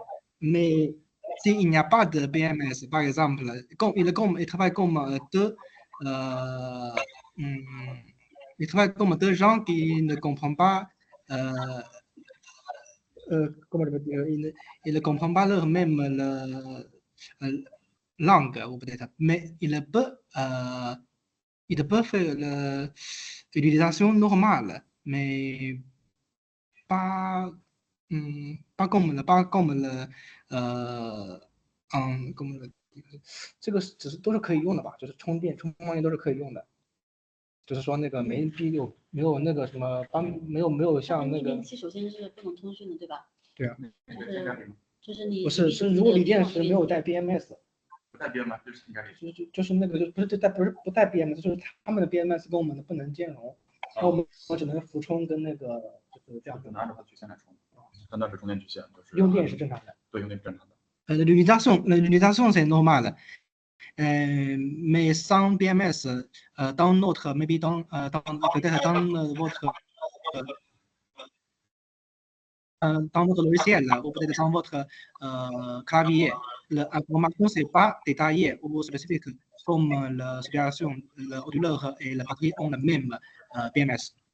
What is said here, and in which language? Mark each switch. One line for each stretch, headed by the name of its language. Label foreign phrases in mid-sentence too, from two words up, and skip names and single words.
French: Mais s'il n'y a pas de BMS, par exemple, il travaille comme il travaille comme deux gens qui ne comprennent pas, comment je veux dire, ils ne comprennent pas leur même langue, ou peut-être, mais il peut faire l'utilisation normale, mais pas pas comme
Chinese: 了comme了这个都是可以用的吧，就是充电都是可以用的，就是说那个没有那个什么没有像那个电器首先是不能通讯的，对吧？对啊，就是你不是如果锂电池没有带 BMS，不带 BMS 就是应该就是那个不带 BMS， 就是他们的 BMS 跟我们的不能兼容，然后我只能俯充跟那个就是这样子，拿着它曲线来充，那是充电曲线，就是用电是正常的，对，用电是正常的。
French: L'utilisation c'est normal. Mais sans BMS, dans notre, maybe peut-être dans votre logiciel ou peut-être dans votre clavier, l'information c'est pas détaillée ou spécifique comme la situation, l'ordinateur et la batterie ont le même BMS.